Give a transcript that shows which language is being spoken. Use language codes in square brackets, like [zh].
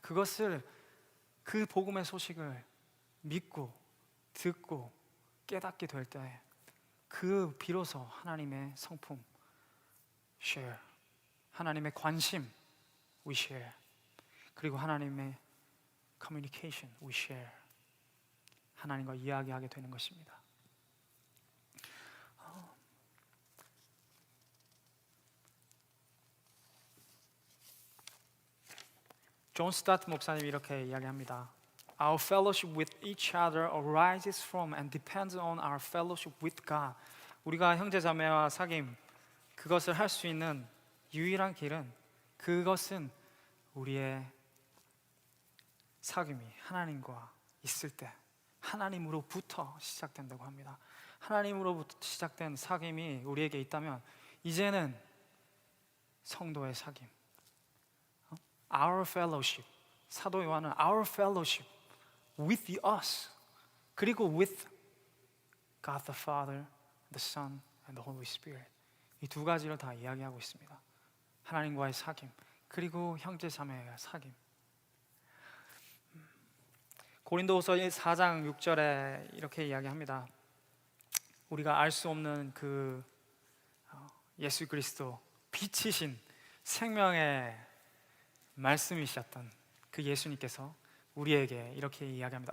[ko] 그것을, 그 복음의 소식을 믿고 듣고 깨닫게 될 때 그 비로소 하나님의 성품 share, 하나님의 관심 [en] we share, [ko] 그리고 하나님의 communication we share, 하나님과 이야기하게 되는 것입니다. 존 스타트 목사님이 이렇게 이야기합니다. [en] Our fellowship with each other arises from and depends on our fellowship with God. [ko] 우리가 형제자매와 사귐, 그것을 할 수 있는 유일한 길은, 그것은 우리의 사귐이 하나님과 있을 때 하나님으로부터 시작된다고 합니다. 하나님으로부터 시작된 사귐이 우리에게 있다면 이제는 성도의 사귐. [en] Our fellowship. [ko] 사도 요한은 [en] our fellowship with us, 그리고 with God the Father, the Son, and the Holy Spirit. [ko] 이 두 가지를 다 이야기하고 있습니다. 하나님과의 사귐, 그리고 형제 자매의 사귐. 고린도후서 4장 6절에 이렇게 이야기합니다. 우리가 알 수 없는 그 예수 그리스도, 빛이신 생명의 말씀이셨던 그 예수님께서 우리에게 이렇게 이야기합니다.